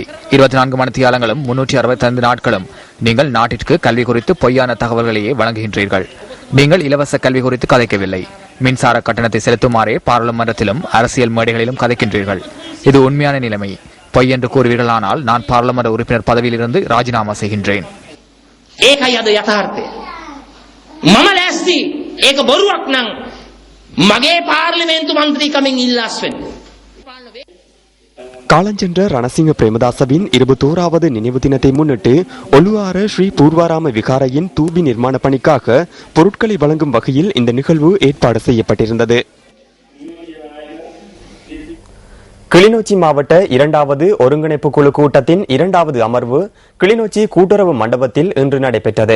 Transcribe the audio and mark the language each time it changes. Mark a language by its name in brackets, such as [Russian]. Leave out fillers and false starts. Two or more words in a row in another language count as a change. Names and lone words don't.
[Tamil] 24 மணித்தியாலங்களும் 365 நாட்களும் நீங்கள் நாட்டிற்கு கல்வி குறித்து பொய்யான தகவல்களையே வழங்குகின்றீர்கள். நீங்கள் இலவச கல்வி குறித்து கதைக்கவில்லை. மின்சார கட்டணத்தை செலுத்துமாறே பாராளுமன்றத்திலும் அரசியல் மேடைகளிலும் கதைக்கின்றீர்கள். இது உண்மையான நிலைமை. பொய் என்று கூறுவீர்களானால் நான் பாராளுமன்ற உறுப்பினர் பதவியிலிருந்து ராஜினாமா செய்கின்றேன். [Sinhala] මම ලෑස්ති ඒක බොරුවක් නම් මගේ පාර්ලිමේන්තු මන්ත්‍රීකමින් ඉල්ලාස් වෙන්න. [Tamil] காலஞ்சென்ற ரணசிங்க பிரேமதாசவின் 21வது நினைவு தினத்தை முன்னிட்டு ஒலுவார ஸ்ரீ பூர்வாராம விகாரையின் தூபி நிர்மாண பணிக்காக பொருட்களை வழங்கும் வகையில் இந்த நிகழ்வு ஏற்பாடு செய்யப்பட்டிருந்தது. கிளிநொச்சி மாவட்ட 2வது ஒருங்கிணைப்பு குழு கூட்டத்தின் 2வது அமர்வு கிளிநொச்சி கூட்டுறவு மண்டபத்தில் இன்று நடைபெற்றது.